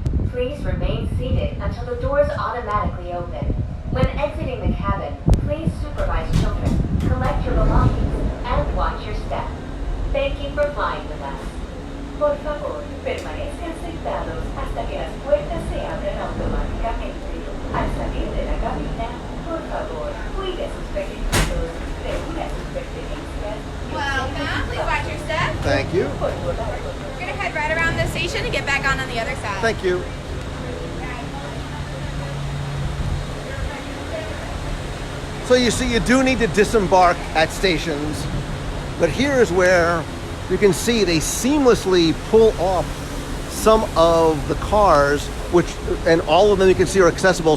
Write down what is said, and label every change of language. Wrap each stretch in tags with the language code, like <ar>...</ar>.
<en>Please remain seated until the doors automatically open. When exiting the cabin, please supervise children, collect your belongings, and watch your step. Thank you for flying with us.</en> <es>Por favor, permanezcan sentados hasta que las puertas se abran automáticamente. Al salir de la cabina, por favor, cuide sus pequeñitos, reúna sus pertenencias.</es> <en>Welcome. Please watch your step. Thank you. We're going to head right around the station and get back on the other side. Thank you. So you see, you do need to disembark at stations, but here is where you can see they seamlessly pull off some of the cars, and all of them you can see are accessible.</en>